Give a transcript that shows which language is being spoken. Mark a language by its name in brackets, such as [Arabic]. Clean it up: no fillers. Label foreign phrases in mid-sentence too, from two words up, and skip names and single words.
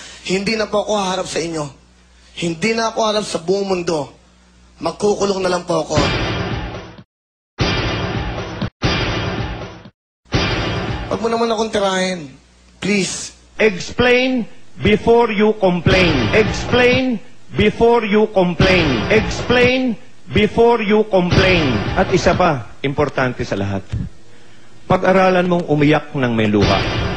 [Filipino] Hindi na po ako haharap sa inyo. Hindi na ako harap sa buong mundo. Magkukulong na lang po ako. Huwag mo naman akong tirahin. [English] Please. Explain before you complain. Explain before you complain. Explain before you complain. [Filipino] At isa pa, importante sa lahat. Pag-aralan mong umiyak ng may luha.